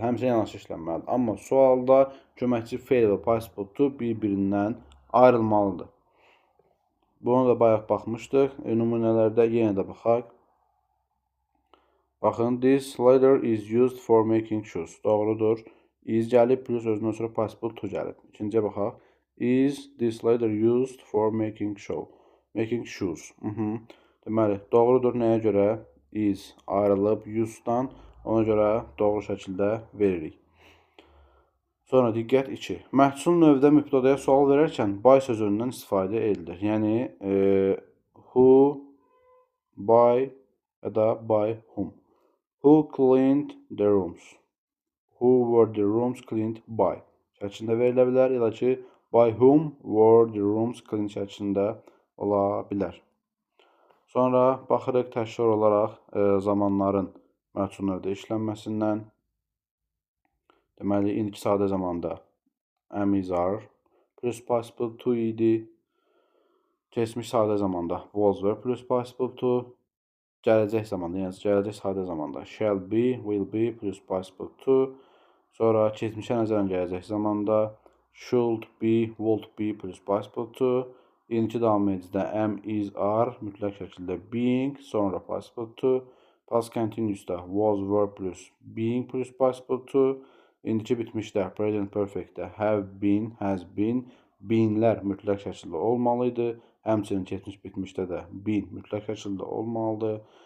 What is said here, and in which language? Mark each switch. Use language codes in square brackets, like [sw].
[az] Həmişə yanaşı işlənməlidir. Amma sualda köməkçi feil və participle to bir-birindən ayrılmalıdır. Bunu da bayaq baxmışdıq. Nümunələrdə yenə də baxaq. Baxın, [en] this letter is used for making shoes. [az] Doğrudur. Is gəlib, plus özündən sonra participle to gəlib. İkinciyə baxaq. [en] Is this letter used for making shoes? [az] Deməli, doğrudur. Nəyə görə? Is ayrılıb used'dan. Ona görə doğru şəkildə veririk. Sonra diqqət 2. Məhsul növdə mübtədəyə sual verərkən by sözündən istifadə edilir. Yəni, who, by ya da by whom. [en] Who cleaned the rooms? Who were the rooms cleaned by? [az] Şəklində verilə bilər. Ya da ki, [en] by whom were the rooms cleaned [az] şəklində ola bilər. Sonra baxırıq təkrar olaraq zamanların məhsul növdə işlənməsindən. Deməli, indiki sadə zamanda am, is, are plus participle to idi. Keçmiş sadə zamanda was, were plus participle to. Gələcək zamanda, yəni gələcək sadə zamanda shall be, will be plus participle to. Sonra keçmişə nəzərən gələcək zamanda should be, would be plus participle to. İndiki davam edicidə am, is, are mütləq şəkildə being, sonra participle to. Past continuous'da was, were plus being plus participle to. İndiki bitmişdə present perfectdə have been, has been, beenlər mütləq şəkildə olmalıydı. Həmçinin keçmiş bitmişdə də been mütləq şəkildə olmalıdır.